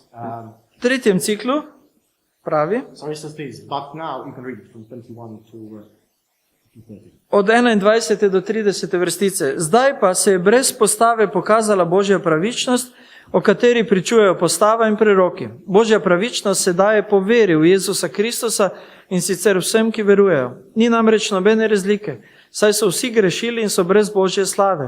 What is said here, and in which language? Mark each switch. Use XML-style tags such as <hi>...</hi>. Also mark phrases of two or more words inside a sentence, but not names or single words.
<sl>V tretjem ciklu pravi,</sl> <en>So he says this, but now you can read it from 21 to 30.</en> <sl>od 21. do 30. vrstice. Zdaj pa se je brez postave pokazala Božja pravičnost, o kateri pričujejo postava in preroki. Božja pravičnost se daje po veri v Jezusa Kristusa in sicer vsem, ki verujejo. Ni namreč nobene razlike, saj so vsi grešili in so brez Božje slave.</sl>